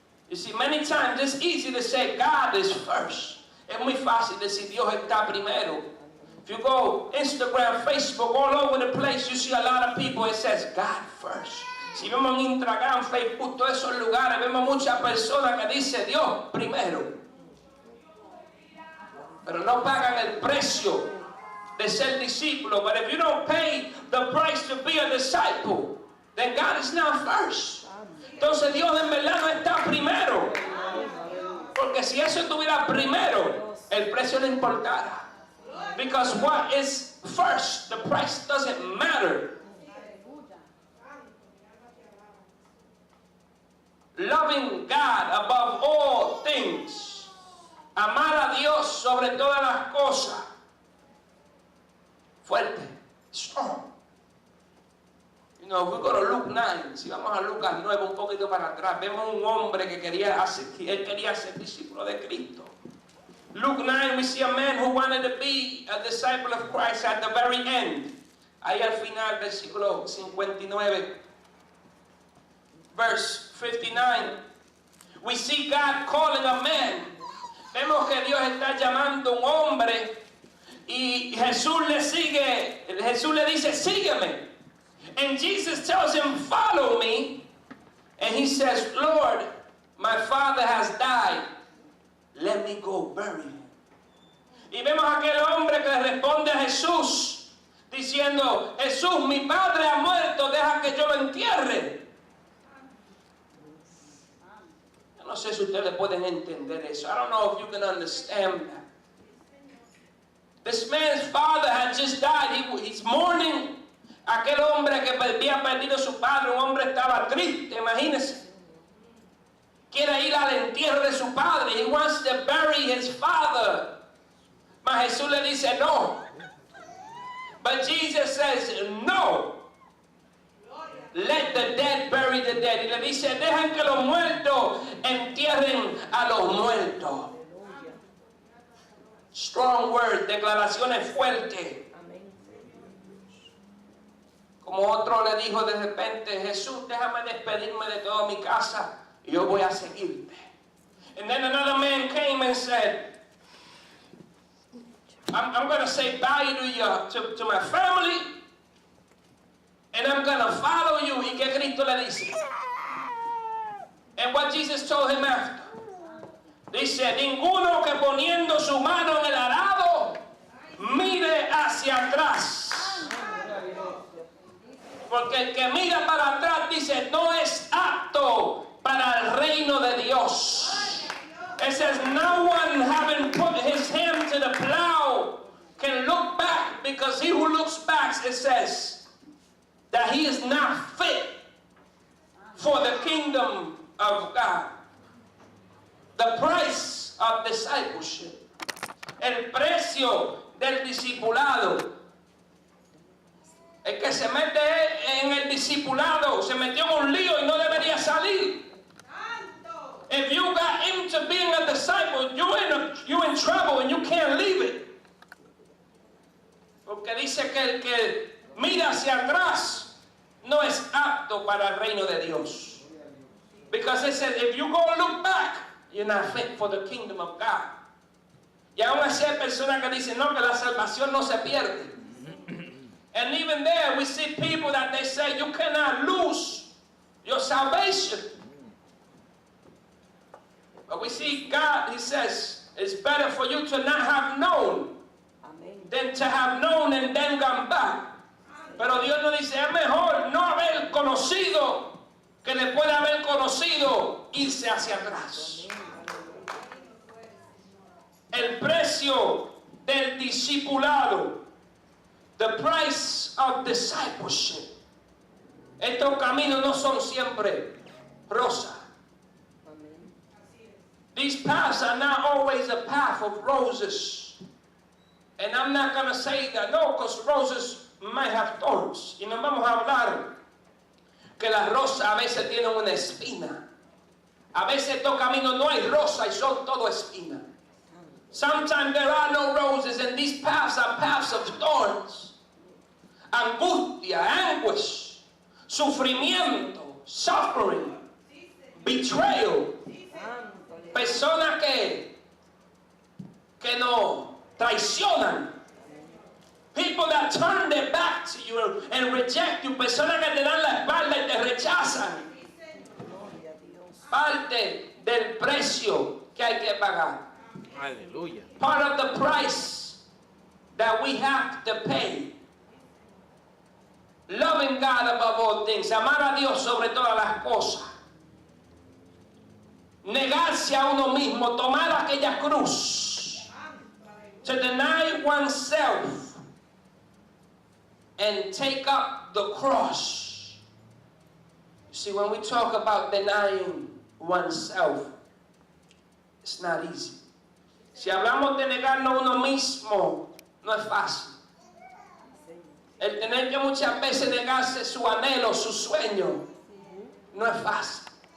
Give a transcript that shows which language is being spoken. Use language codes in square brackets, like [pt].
[en] You see, many times it's easy to say God is first. [es] Es muy fácil decir Dios está primero. [en] If you go Instagram, Facebook, all over the place, you see a lot of people, it says God first. [es] Si vemos en Instagram, Facebook, todos esos lugares, vemos muchas personas que dicen Dios primero. Pero no pagan el precio de ser discípulo. [en] But if you don't pay the price to be a disciple, then God is not first. [es] Entonces Dios en verdad no está primero. Porque si eso estuviera primero, el precio no importara. [en] Because what is first, the price doesn't matter. Loving God above all things. [es] Amar a Dios sobre todas las cosas. Fuerte. [en] Strong. You know, if we go to Luke 9, [es] si vamos a Lucas 9 un poquito para atrás, vemos un hombre que quería ser discípulo de Cristo. [en] Luke 9, we see a man who wanted to be a disciple of Christ at the very end. [es] Ahí al final, versículo 59, [en] verse 59, we see God calling a man. [es] Vemos que Dios está llamando a un hombre y Jesús le dice, sígueme. [en] And Jesus tells him, follow me. And he says, Lord, my father has died. Let me go bury him. [es] Y vemos a aquel hombre que responde a Jesús diciendo, Jesús, mi padre ha muerto, deja que yo lo entierre. Yo no sé si ustedes pueden entender eso. [en] I don't know if you can understand that. This man's father had just died. He's mourning. [es] Aquel hombre que había perdido a su padre, un hombre estaba triste, imagínense. Quiere ir al entierro de su padre. [en] He wants to bury his father. [es] Mas Jesús le dice no. [en] But Jesus says no. Let the dead bury the dead. [es] Y le dice, dejan que los muertos entierren a los muertos. [en] Strong words, [es] declaraciones fuertes. Como otro le dijo de repente, Jesús, déjame despedirme de toda mi casa y yo voy a seguirte. [en] And then another man came and said, I'm going to say bye to my family. And I'm going to follow you. [es] ¿Y qué Cristo le dice? [en] And what Jesus told him after. [es] Dice, ninguno que poniendo su mano en el arado mire hacia atrás. Porque el que mira para atrás, dice, no es apto para el reino de Dios. [en] It says, no one having put his hand to the plow can look back, because he who looks back, it says, that he is not fit for the kingdom of God. The price of discipleship. [es] El precio del discipulado. El que se mete en el discipulado se metió en un lío y no debería salir. [en] If you got into being a disciple, you're in trouble and you can't leave it. [es] Porque dice que el que mira hacia atrás no es apto para el reino de Dios. [en] Because it says, if you go look back, you're not fit for the kingdom of God. [es] Y aún así hay personas que dicen, no, que la salvación no se pierde. [en] And even there, we see people that they say, you cannot lose your salvation. But we see God, He says, it's better for you to not have known than to have known and then gone back. [es] Pero Dios nos dice, es mejor no haber conocido que después de haber conocido irse hacia atrás. El precio del discipulado. [en] The price of discipleship. [es] Estos caminos no son siempre rosa. [en] These paths are not always a path of roses. And I'm not going to say that, no, because roses might have thorns. [es] Y nos vamos a hablar que las rosas a veces tienen una espina. A veces estos caminos no hay rosa y son todo espina. [en] Sometimes there are no roses and these paths are paths of thorns. [es] Angustia, [en] anguish, [es] sufrimiento, [en] suffering, betrayal. [es] Personas que nos traicionan. [en] People that turn their back to you and reject you. [es] Personas que te dan la espalda y te rechazan. Parte del precio que hay que pagar. Aleluya. [en] Part of the price that we have to pay. Loving God above all things. [es] Amar a Dios sobre todas las cosas. Negarse a uno mismo. Tomar aquella cruz. [en] To deny oneself. And take up the cross. You see, when we talk about denying oneself, it's not easy. [es] Si hablamos de negarnos a uno mismo, no es fácil. El tener que muchas veces negarse su anhelo, su sueño, no es fácil.